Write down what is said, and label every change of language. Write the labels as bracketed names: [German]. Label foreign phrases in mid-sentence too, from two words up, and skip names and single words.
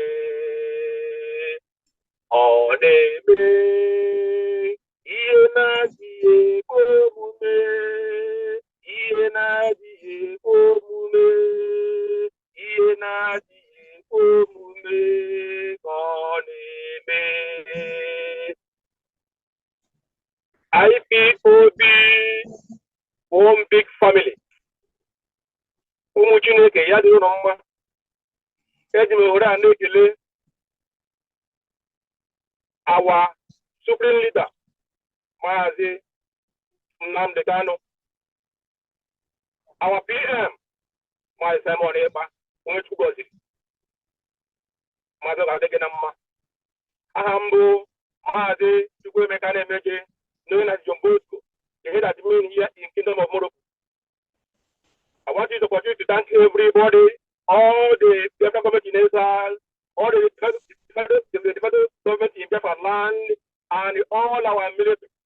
[Igbo] Ọ na-eme ihe na-adịghị ekwe omume. Ihe na-adịghị ekwe omume. Ihe na-adịghị ekwe omume ka ọ na-eme. IPOB, [English] one big family. [Igbo] Ụmụ Chineke ya dị ụlọ mma. Eji m ohere a na-ekele [English] our supreme leader, [Igbo] Maazị Nnamdi Kanu, [English] our PM, [Igbo] Maazị Simon Epka, onye Chukwu gọziri, Maazị Ọgadege na mma. Aha mbụ Maazị Chukwuemeka na-emeje, [English] known as John Bosco, the head admin here in Kingdom of Morocco. I want you to continue to thank everybody, all the Biafra government in Israel, all the federal government in Biafra land, and all our military.